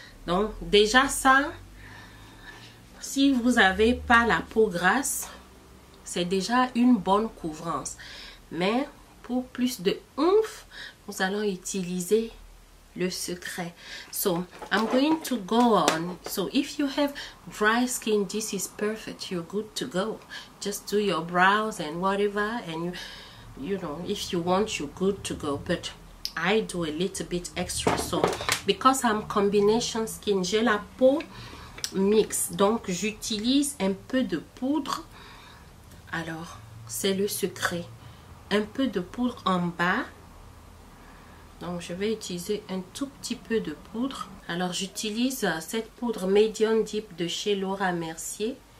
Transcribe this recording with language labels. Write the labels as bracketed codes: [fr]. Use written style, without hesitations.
[fr] Donc déjà ça, si vous avez pas la peau grasse, c'est déjà une bonne couvrance. Mais pour plus de oomph, nous allons utiliser le secret. [en] So I'm going to go on. So if you have dry skin, this is perfect. You're good to go. Just do your brows and whatever, and you know, if you want, you're good to go. But I do a little bit extra. So because I'm combination skin, [fr] j'ai la peau mixte, donc j'utilise un peu de poudre. Alors c'est le secret. Un peu de poudre en bas. Donc je vais utiliser un tout petit peu de poudre. Alors j'utilise cette poudre Medium Deep de chez Laura Mercier.